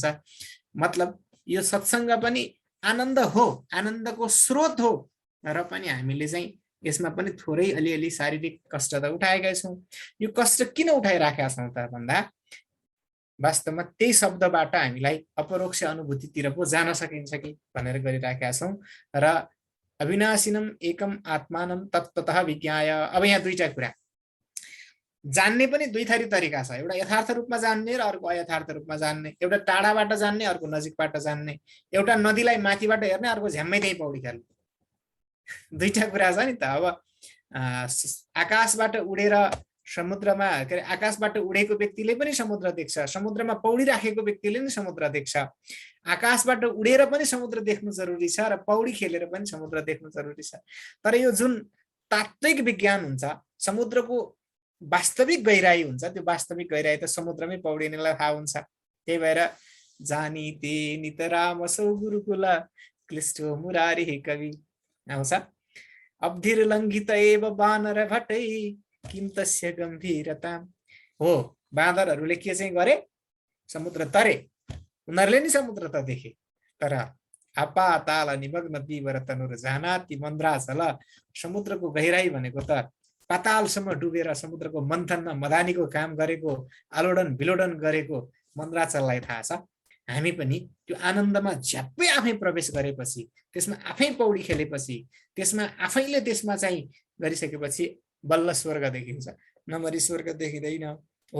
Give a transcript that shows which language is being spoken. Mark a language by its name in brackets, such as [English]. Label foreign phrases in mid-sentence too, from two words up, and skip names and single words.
[Nepali] मतलब यो सत्सङ्ग पनि आनन्द हो, आनन्दको स्रोत हो, र पनि हामीले चाहिँ यसमा पनि थोरै अलिअलि शारीरिक कष्ट त उठाएका छौँ। यो कष्ट किन उठाइराखेका छौँ त भन्दा, वास्तवमा त्यही शब्दबाट हामीलाई अपरोक्ष अनुभूतितिर पो जान सकिन्छ कि भनेर गरिराखेका छौँ। [Sanskrit] र अविनाशिनम एकम आत्मानम तत्त्वतः विज्ञाय। [Nepali] अब यहाँ दुईटा कुरा, जान्ने पनि दुई थरी तरिका छ। एउटा यथार्थ रूपमा जान्ने र अर्को अयथार्थ रूपमा जान्ने। एउटा टाढाबाट जान्ने, अर्को नजिकबाट जान्ने। एउटा नदीलाई माथिबाट हेर्ने, अर्को झ्याम्मै त्यही पौडी खेल्ने। दुईटा कुरा छ नि त। अब आकाशबाट उडेर समुद्रमा, आकाशबाट उडेको व्यक्तिले पनि समुद्र देख्छ, समुद्रमा पौडी राखेको व्यक्तिले पनि समुद्र देख्छ। आकाशबाट उडेर पनि समुद्र देख्नु जरुरी छ र पौडी खेलेर पनि समुद्र देख्नु जरुरी छ। तर यो जुन तात्विक विज्ञान हुन्छ, समुद्रको वास्तविक गहिराई हुन्छ, त्यो वास्तविक गहिराई त समुद्रमै पौडिनेलाई थाहा हुन्छ। त्यही भएर [Sanskrit] जानी ते नितराम सौ गुरुकुल क्लिष्ट मुरारी कवि आउँछ। अब्धिर लङ्घित एव बानर भटै किम तस्य गम्भीरता। [Nepali] हो, बाँदरहरूले के चाहिँ गरे, समुद्र तरे, उनीहरूले नि समुद्र त देखे, तर [Sanskrit] आपाताल निमग्न तीव्र तनुर जानाति मन्द्राचल। [Nepali] समुद्रको गहिराई भनेको त पातालसम्म डुबेर समुद्रको मन्थनमा मदानीको काम गरेको, आलोडन विलोडन गरेको मन्द्राचललाई थाहा छ। हामी पनि त्यो आनन्दमा झ्याप्पै आफै प्रवेश गरेपछि, त्यसमा आफै पौडी खेलेपछि, त्यसमा आफैले त्यसमा चाहिँ गरिसकेपछि बल्ल स्वर्ग देखिन्छ, नमरी स्वर्ग देखिँदैन हो।